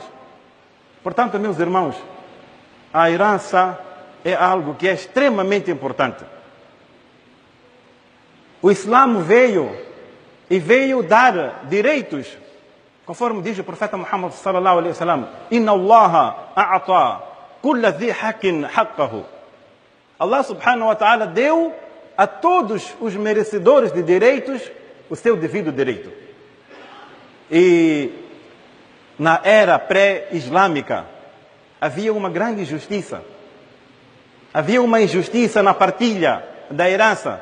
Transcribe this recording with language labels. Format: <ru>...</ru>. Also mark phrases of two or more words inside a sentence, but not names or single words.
<pt>Portanto, meus irmãos, a herança é algo que é extremamente importante. O Islã veio dar direitos, conforme diz o profeta Muhammad</pt> <ar>صلى الله عليه وسلم: إن الله أعطى كل ذي حق حقه.</ar> <pt>Allah</pt> <ar>سبحانه وتعالى</ar> <pt>deu a todos os merecedores de direitos o seu devido direito. E na era pré-islâmica havia uma grande injustiça. Havia uma injustiça na partilha da herança.</pt>